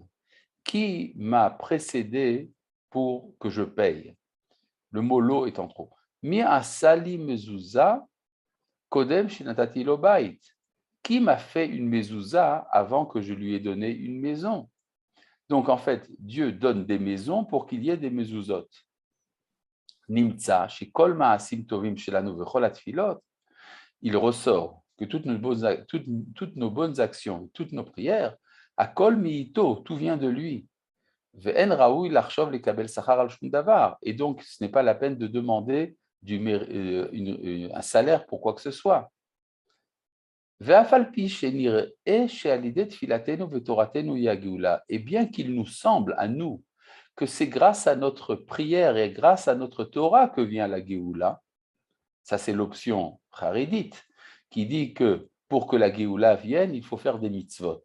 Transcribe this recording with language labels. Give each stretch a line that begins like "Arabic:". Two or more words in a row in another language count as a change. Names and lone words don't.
French: Qui m'a précédé pour que je paye? Le mot lo est en trop.
Hebrew: מי הקדימני מזוזה קודם שנתתי לו בית.
French: Qui m'a fait une mezouza avant que je lui ai donné une maison? Donc en fait, Dieu donne des maisons pour qu'il y ait des mezuzot.
Hebrew: נמצא, שכל מעשים טובים שלנו וכל התפילות,
French: il ressort que toutes nos bonnes actions, toutes nos prières, à
Hebrew: הכל מאיתו,
French: tout vient de lui.
Hebrew: ואין ראוי לחשוב לקבל שכר על שום דבר.
French: Et donc, ce n'est pas la peine de demander un salaire pour quoi que ce soit. Et bien qu'il nous semble à nous que c'est grâce à notre prière et grâce à notre Torah que vient la Géoula, ça c'est l'option charidite, qui dit que pour que la Géoula vienne, il faut faire des mitzvot.